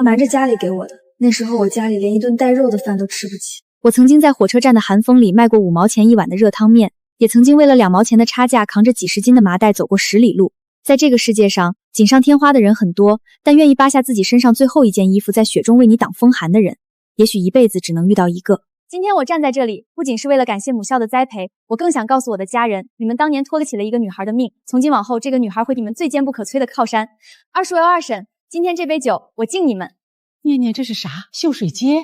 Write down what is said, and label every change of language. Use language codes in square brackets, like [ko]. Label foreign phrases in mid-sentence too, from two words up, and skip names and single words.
[zh] 瞞着家裡給我的，那時候我家裡連一頓帶肉的飯都吃不起。我曾經在火車站的寒風裡賣過5毛錢1碗的熱湯麵，也曾經為了2毛錢的差價扛着幾十斤的麻袋走過10里路。在這個世界上，錦上添花的人很多，但願意扒下自己身上最後一件衣服，在雪中為你擋風寒的人，也許一輩子只能遇到一個。今天我站在這裡，不僅是為了感謝母校的栽培，我更想告訴我的家人，你們當年拖起了一個女孩的命，從今往後，這個女孩會你們最堅不可摧的靠山。二叔二嬸，今天這杯酒我敬你們。念念，這是啥？秀水街？